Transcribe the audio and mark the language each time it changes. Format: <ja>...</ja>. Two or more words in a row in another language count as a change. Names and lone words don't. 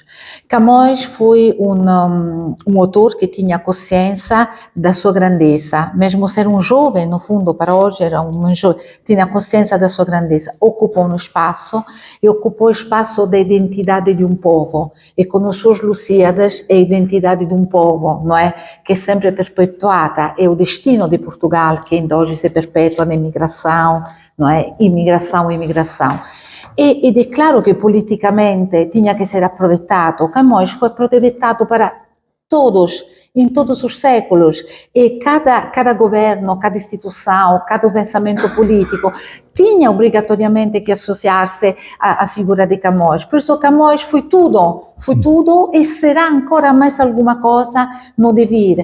<pt>Camões foi um autor que tinha consciência da sua grandeza, mesmo ser um jovem, no fundo, para hoje era um jovem, tinha consciência da sua grandeza, ocupou um espaço e ocupou o espaço da identidade de um povo, e com os seus Lusíadas é a identidade de um povo, não é? Que é sempre perpetuada, é o destino de Portugal, que ainda hoje se perpetua na imigração, não é? Imigração.</pt> <it>Ed è</it> <pt>claro che politicamente tinha que ser aproveitado. Camões foi aproveitado para todos, em todos os séculos, e cada governo, cada instituição, cada pensamento político tinha obrigatoriamente que associar-se à figura de Camões. Por isso Camões foi tudo e será ancora mais alguma coisa no devir.</pt>